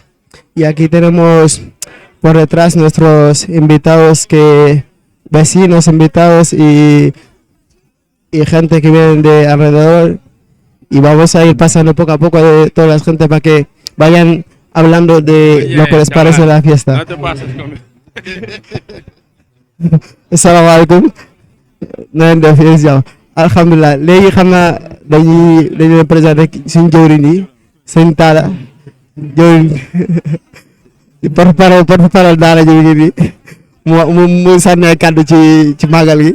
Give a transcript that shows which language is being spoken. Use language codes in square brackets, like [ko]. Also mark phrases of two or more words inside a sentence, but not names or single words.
[es] Y aquí tenemos por detrás nuestros invitados, vecinos invitados y gente que viene de alrededor, y vamos a ir pasando poco a poco de toda la gente para que vayan hablando de lo que les parece la fiesta. [ar] السلام عليكم. [wo] Na ngeen def yéen jàmm alhamdulilah. Léegi xam naa dañuy présenté suñu jëwriñ yi sëñ Talla jëwriñ porte-parole daara ji ngi nii mu sànni kàddu ci màggal gi.